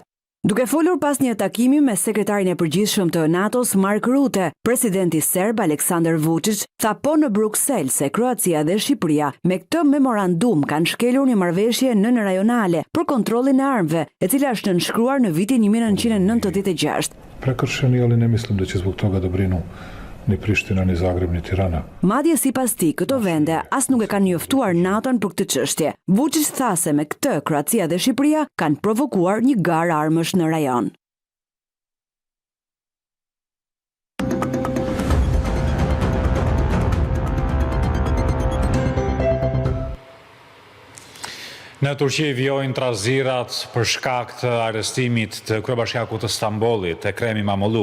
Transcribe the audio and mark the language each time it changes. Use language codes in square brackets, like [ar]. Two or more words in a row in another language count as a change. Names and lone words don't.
[sq] Duke folur pas një takimi me sekretarin e përgjithshëm të NATO-s Mark Rutte, presidenti serb Aleksandar Vučić tha po në Bruksel se Kroacia dhe Shqipëria me këtë memorandum kanë shkelur një marrëveshje nënrajonale për kontrollin e armëve, e cila është nënshkruar në vitin 1996. [sr] Prekršeni, ali ne mislim da će zbog toga da brinu ni Prishtina, ni Zagreb, ni Tirana. [sq] Madje sipas tij, këto vende as nuk e kanë njoftuar NATO-n për këtë çështje. Vučić tha se me këtë Kroacia dhe Shqipëria kanë provokuar një garë armësh në rajon. Në Turqi vijojnë trazirat për shkak të arrestimit të kryebashkiakut të Stambollit, Ekrem İmamoğlu.